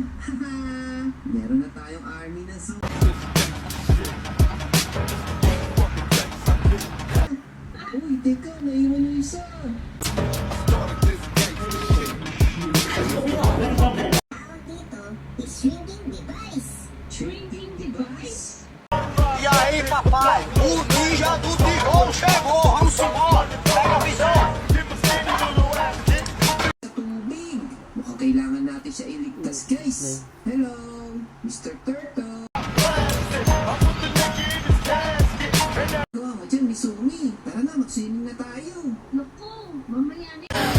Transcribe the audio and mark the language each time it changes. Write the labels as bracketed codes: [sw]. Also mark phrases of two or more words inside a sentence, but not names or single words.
[tl] Meron na tayong army na super. Uy, teka, naiwan yung isa. Tawag dito, [en] shrinking device. Shrinking device. [pt] E aí, papai, o ninja do terror chegou, vamos embora, pega a visão. [tl] Sa tubig. Mukhang kailangan natin siya iligtas, guys. [en] Hello, Mr. Turtle. [tl] Gawa mo dyan, Misumi. Tara na, mag-swimming na tayo. Naku, mamaya na.